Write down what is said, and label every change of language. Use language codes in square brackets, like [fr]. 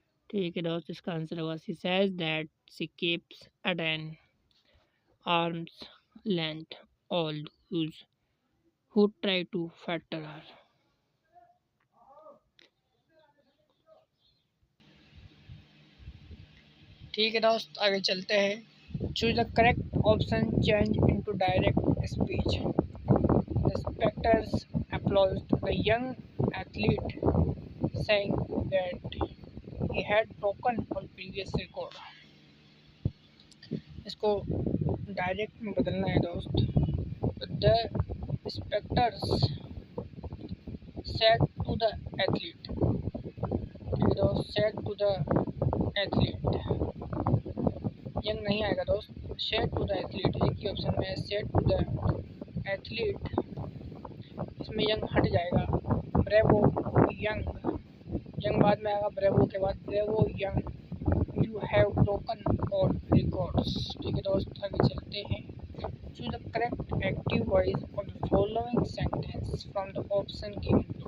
[hi] ठीक है दोस्त, इसका आंसर होगा, [en] She says that she keeps at an arm's length all those who try to flatter her. [hi] ठीक है दोस्त, आगे चलते हैं। [en] Choose the correct option, change into direct speech. The spectators applauded the young athlete, saying that he had broken all previous record. [hi] इसको direct में बदलना है दोस्त। [en] The spectators said to the athlete, [hi] ठीक है दोस्त, [en] said to the athlete, [hi] young नहीं आएगा दोस्त, [en] said to the athlete, [hi] एक ही ऑप्शन में [en] said to the athlete, [hi] इसमें यंग हट जाएगा। [en] bravo young, young [hi] बाद में आएगा, [en] bravo [hi] के बाद [en] Bravo young, you have broken all records. [hi] ठीक है दोस्त, आगे चलते हैं। [en] Choose the correct active voice of the following sentence from the option given.